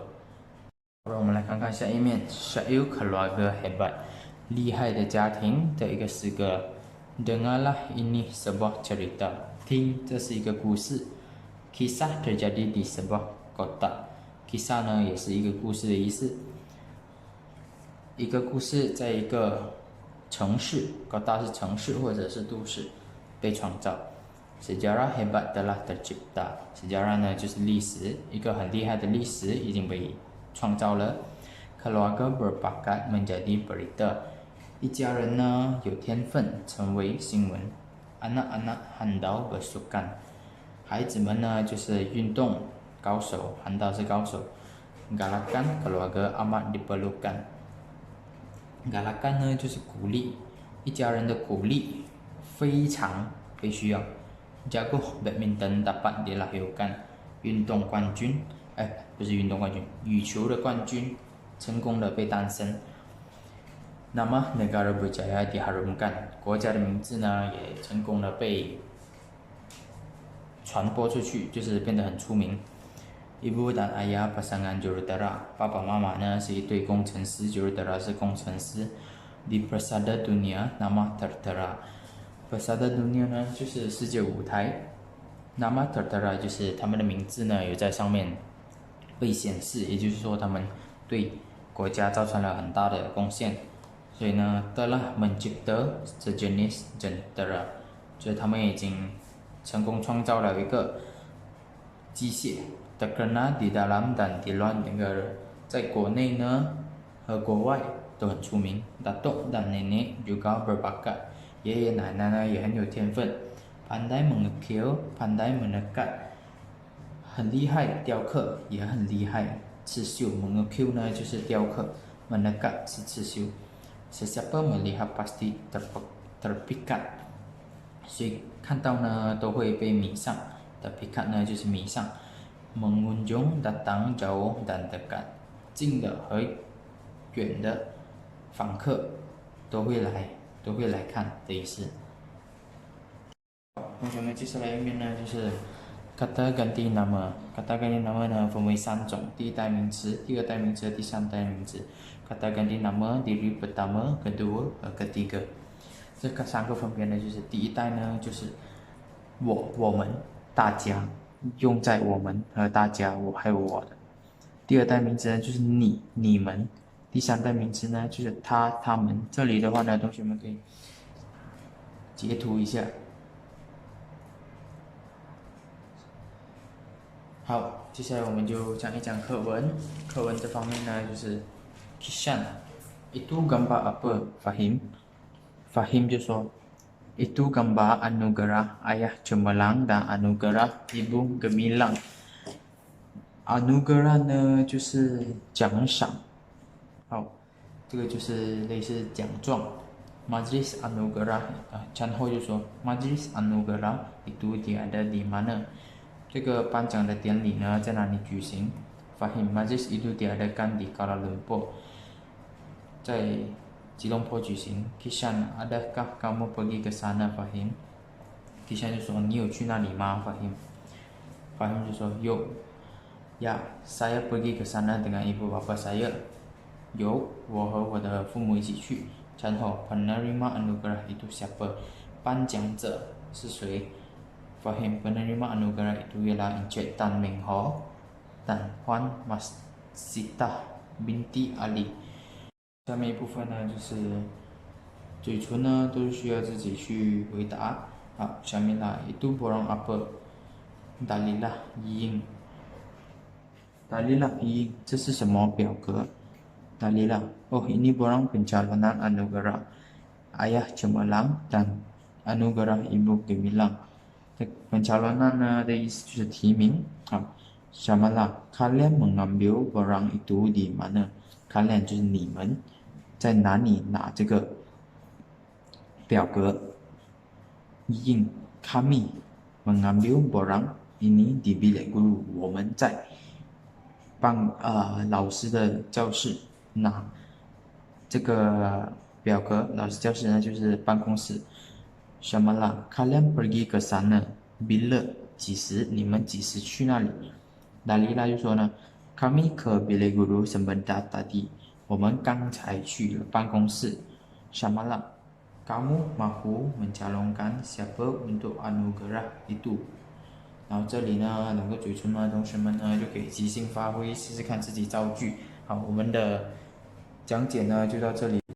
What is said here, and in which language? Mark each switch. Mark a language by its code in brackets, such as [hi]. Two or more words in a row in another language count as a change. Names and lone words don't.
[zh] 我们来看看下一面 [ms] Syai'u keluarga hebat [zh] 厉害的家庭的一个诗歌 [ms] Dengarlah ini sebuah cerita [zh] 听这是一个故事 [ms] Kisah terjadi di sebuah kota [zh] Kisah 呢也是一个故事的意思一个故事在一个城市 kota 是城市或者是都市被创造 [ms] Sejarah hebat telah tercipta [zh] Sejarah 呢就是历史一个很厉害的历史已经被创造了 [ms] Keluarga berbakat menjadi berita [zh] 一家人呢有天分成为新闻 [ms] Anak-anak handal bersukan [zh] 孩子们呢就是运动高手 handal 是高手 Galakan [ms] keluarga amat diperlukan [zh] Galakan 呢就是鼓励一家人的鼓励非常被需要 [ms] Jago badminton dapat dilahirkan [zh] 运动冠军不是运动冠军羽球的冠军成功的被诞生 [ms] Nama negara berjaya diharumkan [zh] 国家的名字呢也成功的被传播出去就是变得很出名 [ms] Ibu dan ayah pasangan jurutera [zh] 爸爸妈妈呢是一对工程师 jurutera 是工程师 [ms] Di Persada Dunia nama tertera Persada Dunia [zh] 呢就是世界舞台 [ms] Nama tertera [zh] 就是他们的名字呢有在上面被显示也就是说他们对国家造成了很大的贡献所以呢 [ms] telah mencipta sejenis jentera [zh] 就是他们已经成功创造了一个机械 [ms] terkenal di dalam dan di luar negara [zh] 在国内呢和国外都很出名 [ms] Datuk dan nenek juga berbakat [zh] 爷爷奶奶呢也很有天分 [ms] pandai mengukir pandai menekat [zh] 很厉害雕刻也很厉害刺绣 mengukir 呢就是雕刻 menekat 是刺绣 [ms] Sesiapa melihat pasti terpikat [zh] 所以看到呢都会被迷上 terpikat 呢就是迷上 [ms] mengunjung datang jauh dan dekat [zh] 近的和远的访客都会来看的意思同学们接下来一面呢就是 [ms] kata ganti nama kata ganti nama [zh] 呢分为三种第一代名词第二代名词第三代名词 [ms] kata ganti nama diri pertama kedua [zh] 和ketiga 这个三个分别呢就是第一代呢就是我们大家用在我们和大家我还有我的第二代名词呢就是你们第三代名词呢就是他们这里的话呢同学们可以截图一下好接下来我们就讲一讲课文课文这方面呢就是 [ms] Kishan itu gambar apa Fahim Fahim [zh] 就说 [ms] Itu gambar anugerah ayah cemerlang dan anugerah ibu gemilang. Anugerah [zh] 呢就是奖赏，好，这个就是类似奖状。 [ms] Majlis anugerah [zh] 然后就说 [ms] Majlis anugerah itu diada di mana？ [zh] 这个颁奖的典礼呢在哪里举行 ？ [ms] Fahim Majlis itu diadakan di Kuala Lumpur， [zh] 在吉隆坡举行 [ms] Kishan adakah kamu pergi ke sana [zh] Fahim Kishan 就说你有去那里吗 Fahim 就说有 [ms] Ya saya pergi ke sana dengan ibu bapa saya [zh] 有我和我的父母一起去然后 [ms] penerima anugerah itu siapa [zh] 颁奖者是谁 [ms] Fahim penerima anugerah itu ialah Encik Tan Meng Ho dan Puan Mas Sitah binti Ali。 [zh] 下面一部分呢，就是嘴唇呢都需要自己去回答。好，下面啦 [ms] ，itu borang apa？Dalilah ying。Dalilah ying， [zh] 这是什么表格？ [ms] Dalilah，哦 ，ini borang pencalonan anugerah ayah cemerlang dan anugerah ibu gemilang。pencalonan [zh] 呢的意思就是提名。好 [ms] ，Syamalah kalian mengambil borang itu di mana？kalian [zh] 就是你们在哪里拿这个表格？ [ms] Ying kami mengambil borang ini di bilik guru， [zh] 我们在老师的教室拿这个表格。老师教室呢就是办公室。 [ms] Syamalah kalian pergi ke sana bila [zh] 几时？你们几时去那里？Dalilah 就说呢 ， [ms] kami ke bilik guru sebentar tadi，我们刚才去了办公室。Syamalah kamu mahu mencalonkan siapa untuk anugerah itu？ [zh] 然后这里呢，两个嘴唇呢，同学们呢就可以即兴发挥，试试看自己造句。好，我们的讲解呢就到这里。